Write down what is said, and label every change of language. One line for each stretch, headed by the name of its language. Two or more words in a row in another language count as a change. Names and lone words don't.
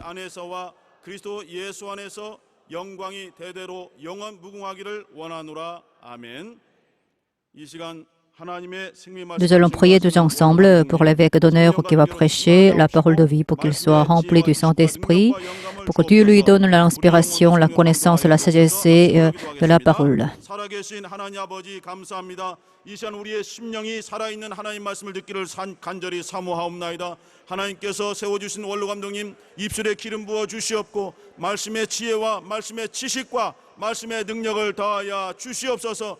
French: Nous allons prier tous ensemble pour l'évêque d'honneur qui va prêcher la parole de vie, pour qu'il soit rempli du Saint-Esprit, pour que Dieu lui donne l'inspiration, la connaissance, la sagesse de la parole.
Korean: 이 시간 우리의 심령이 살아있는 하나님 말씀을 듣기를 간절히 사모하옵나이다. 하나님께서 세워주신 원로 감독님 입술에 기름 부어 주시옵고 말씀의 지혜와 말씀의 지식과 말씀의 능력을 더하여 주시옵소서.